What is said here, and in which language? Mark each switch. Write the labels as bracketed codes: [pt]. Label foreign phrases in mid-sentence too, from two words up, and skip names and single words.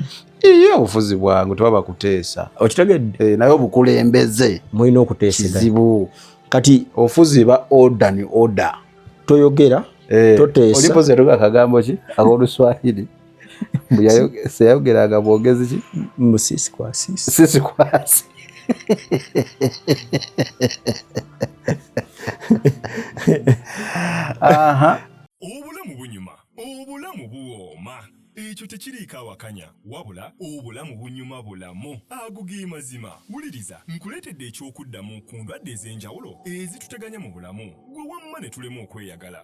[lg] Obufuzi bwangu teba bakuteesa. Okitegedde? Naye obukulembeze mulina okuteeseganya. Kizibu. Kati obufuzi ba order ni order. Toyogera, toteesa. Olipo zeroga akagambo ki ak'Oluswahili. Seyayogeraga bwogezi ki? [sw] Sisi kwa sisi. Sisi kwa sisi. [lg] Obulamu bunyuma, obulamu buwooma. Ekyo tekiriiko awakanya wabula obulamu bunyuma bulamu agugi mazima. Wuliriza nkuleetedde ekyokuddamu ku ndwadde ez'enjawulo ezituteganya mu bulamu gwe wamma ne tulema okweyagala.